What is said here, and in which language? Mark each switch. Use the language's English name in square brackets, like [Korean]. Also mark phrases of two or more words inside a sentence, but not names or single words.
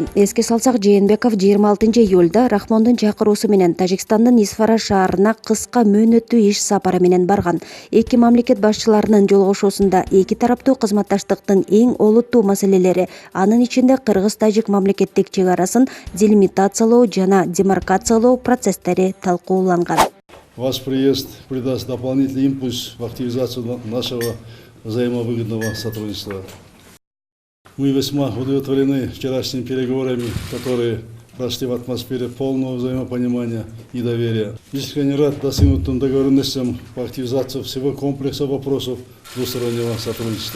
[Kyrgyz] Эске салсак, Жээнбеков 26 июлда Рахмондун чакыруусу менен Тажикстандын Исфара шаарына кыска мөөнөттүү иш сапары менен барган. Эки мамлекет башчыларынын жолугушуусунда эки тараптуу кызматташтыктын эң олуттуу маселелери, анын ичинде кыргыз-тажик мамлекеттик чек арасын делимитациялоо жана демаркациялоо процесстери талкууланган. [Russian] Ваш приезд придаст дополнительный импульс в активизацию нашего взаимовыгодного сотрудничества. Мы весьма удовлетворены вчерашними переговорами, которые прошли в атмосфере полного взаимопонимания и доверия. Искренне рад достигнутым договоренностям по активизации всего комплекса вопросов двустороннего сотрудничества.